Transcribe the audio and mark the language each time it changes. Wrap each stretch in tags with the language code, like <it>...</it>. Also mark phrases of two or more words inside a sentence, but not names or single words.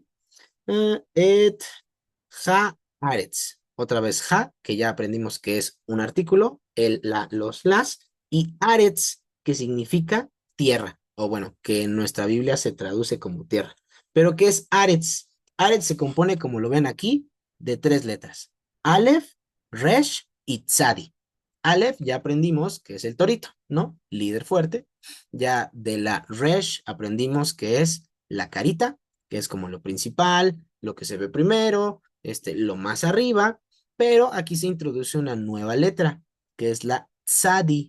<he>את הארץ.</he> <es>Otra vez ha, que ya aprendimos que es un artículo, el, la, los, las, y aretz, que significa tierra, o bueno, que en nuestra Biblia se traduce como tierra. Pero ¿qué es aretz? Aretz se compone, como lo ven aquí, de tres letras. Aleph, Resh y Tzadi. Aleph ya aprendimos que es el torito, ¿no? Líder fuerte. Ya de la Resh aprendimos que es la carita, que es como lo principal, lo que se ve primero, lo más arriba, pero aquí se introduce una nueva letra, que es la Tzadi.</es>